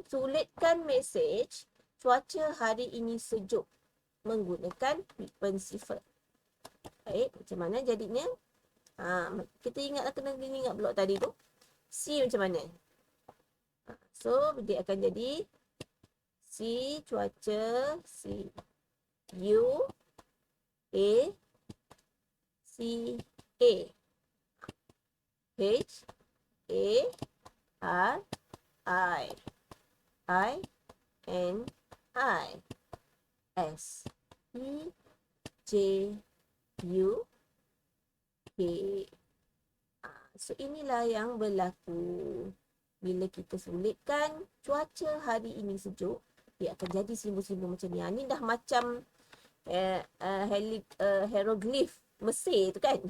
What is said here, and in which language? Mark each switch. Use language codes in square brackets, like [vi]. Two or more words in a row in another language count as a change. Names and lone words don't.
[ms] Sulitkan mesej cuaca hari ini sejuk menggunakan Pig Pen Cipher. Baik. Macam mana jadinya? Kita ingatlah, kena ingat blok tadi tu. C macam mana? So, dia akan jadi C cuaca, C, U, A, C, A, H, A, R, I, N, I, S, E, J, U, K. So, inilah yang berlaku. Bila kita sulitkan cuaca hari ini sejuk, dia akan jadi simbol-simbol macam ni. Ni dah macam hieroglif Mesir tu kan.